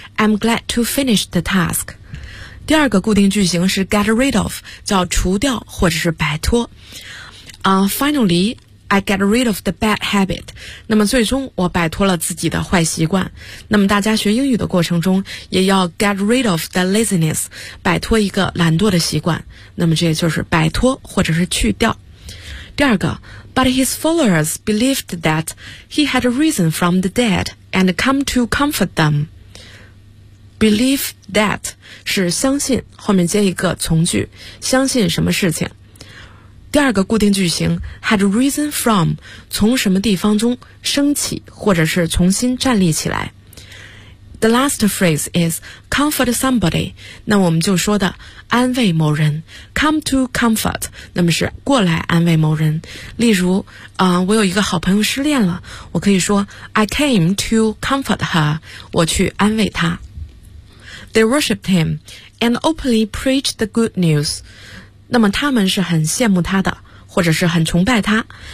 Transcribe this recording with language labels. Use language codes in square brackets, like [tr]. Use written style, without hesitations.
[en] I'm glad to finish the task. [zh] 第二个固定句型是 get rid of, 叫除掉或者是摆脱。Finally, [en] I get rid of the bad habit. [zh] 那么最终我摆脱了自己的坏习惯。那么大家学英语的过程中也要 [en] get rid of the laziness, [zh] 摆脱一个懒惰的习惯。那么这就是摆脱或者是去掉。 [en] 第二个 ,but his followers believed that he had risen from the dead and come to comfort them. [zh] Believe that 是相信，后面接一个从句，相信什么事情。第二个固定句型 had risen from 从什么地方中升起，或者是重新站立起来。 [en] The last phrase is comfort somebody， [zh] 那我们就说的安慰某人 ，come to comfort， 那么是过来安慰某人。例如，我有一个好朋友失恋了，我可以说 [en] I came to comfort her， [zh] 我去安慰她。 [en] They worshipped him and openly preached the good news. [zh] 那么他们是很羡慕他的，或者是很崇拜他。